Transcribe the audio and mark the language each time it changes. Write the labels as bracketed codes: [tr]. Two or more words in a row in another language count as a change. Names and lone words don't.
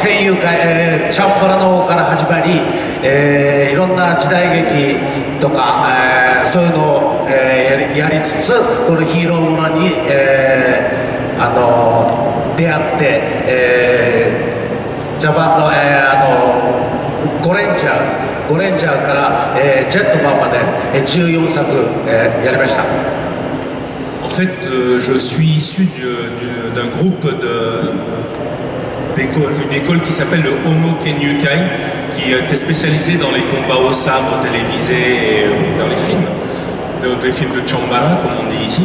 [ja] 県友会、チャンバラの方から始まり、いろんな時代劇とか、そういうのを、やりつつこのヒーローものに、出会って、ジャパンの、ゴレンジャーから、ジェットマンまで、14作、やりました。 [fr] En fait, je suis issu d'un groupe une école qui s'appelle le Ono Kenyukai, qui était spécialisée dans les combats au sabre télévisés et dans les films, les films de Chambara, comme on dit ici.